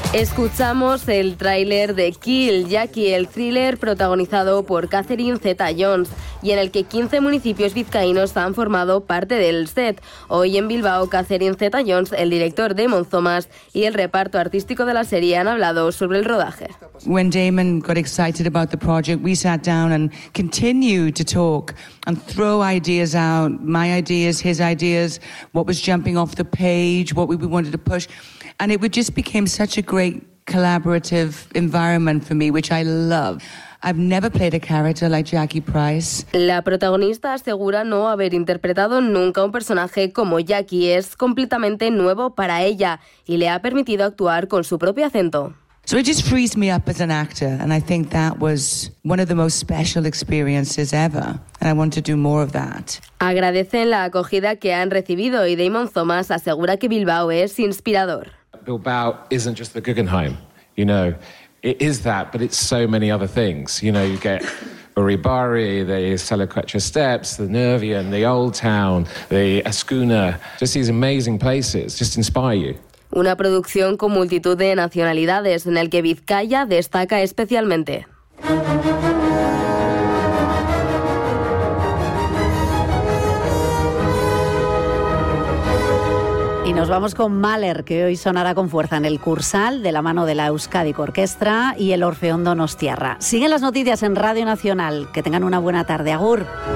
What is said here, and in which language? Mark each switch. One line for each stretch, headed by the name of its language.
Spanish: Escuchamos el tráiler de Kill Jackie, el thriller protagonizado por Catherine Zeta-Jones y en el que 15 municipios vizcaínos han formado parte del set. Hoy en Bilbao, Catherine Zeta-Jones, el director de Monzomas y el reparto artístico de la serie han hablado sobre el rodaje.
English: When Damon got excited about the project, we sat down and continued to talk and throw ideas out, my ideas, his ideas, what was jumping off the page, what we wanted to push, and it just became such a great collaborative environment for me, which I love. I've never played a character like Jackie Price.
Spanish: La protagonista asegura no haber interpretado nunca un personaje como Jackie. Es completamente nuevo para ella y le ha permitido actuar con su propio acento.
English: So it just frees me up as an actor, and I think that was one of the most special experiences ever, and I want to do more of that.
Spanish: Agradecen la acogida que han recibido y Damon Thomas asegura que Bilbao es inspirador.
English: Bilbao isn't just the Guggenheim, you know. It is that, but it's so many other things. You know, you get Uribarri, the Salacuetra Steps, the Nervion, the Old Town, the Ascuna, just these amazing places just inspire you.
Spanish: Una producción con multitud de nacionalidades en el que Vizcaya destaca especialmente. Y nos vamos con Mahler, que hoy sonará con fuerza en el Kursaal, de la mano de la Euskadi Orquestra y el Orfeón Donostiarra. Siguen las noticias en Radio Nacional. Que tengan una buena tarde. Agur.